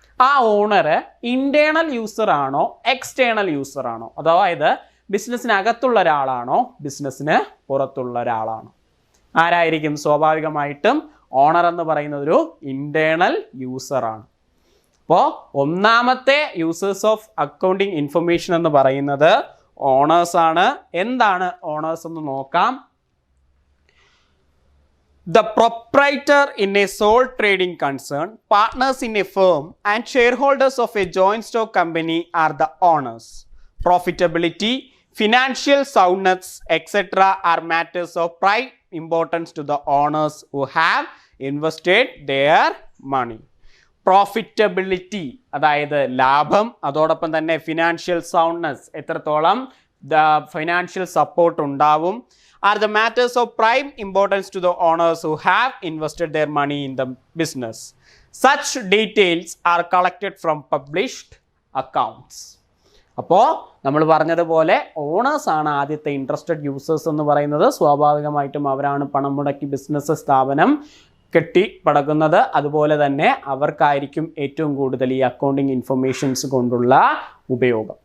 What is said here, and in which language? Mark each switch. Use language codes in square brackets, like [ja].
[ml] ആ owner internal user ആണോ external user ആണോ, അതായത് ബിസിനസ്സിനകത്തുള്ള ഒരാളാണോ ബിസിനസ്സിന് പുറത്തുള്ള ഒരാളാണോ? ആരായിരിക്കും? സ്വാഭാവികമായിട്ടും ഓണർ എന്ന് പറയുന്നത് ഒരു ഇൻറ്റേർണൽ യൂസറാണ്. അപ്പോൾ ഒന്നാമത്തെ [en] users of accounting information [ml] എന്ന് പറയുന്നത് ഓണേഴ്സ് ആണ്. എന്താണ് ഓണേഴ്സ് എന്ന് നോക്കാം. [en] The proprietor in a sole trading concern, partners in a firm and shareholders of a joint stock company are the owners. Profitability, financial soundness, etc. are matters of prime importance to the owners who have invested their money. Profitability, [ml] അതായത് ലാഭം, അതോടൊപ്പം തന്നെ [en] financial soundness, [ml] എത്രത്തോളം financial support ഉണ്ടാവും, [en] are the matters of prime importance to the owners who have invested their money in the business. Such details are collected from published accounts. [ml] അപ്പോൾ നമ്മൾ പറഞ്ഞതുപോലെ owners ആണ് ആദ്യത്തെ ഇൻട്രസ്റ്റഡ് യൂസേഴ്സ് എന്ന് പറയുന്നത്. സ്വാഭാവികമായിട്ടും അവരാണ് പണം മുടക്കി ബിസിനസ് സ്ഥാപനം കെട്ടിപ്പടക്കുന്നത്. അതുപോലെ തന്നെ അവർക്കായിരിക്കും ഏറ്റവും കൂടുതൽ ഈ അക്കൗണ്ടിങ് ഇൻഫർമേഷൻസ് കൊണ്ടുള്ള ഉപയോഗം.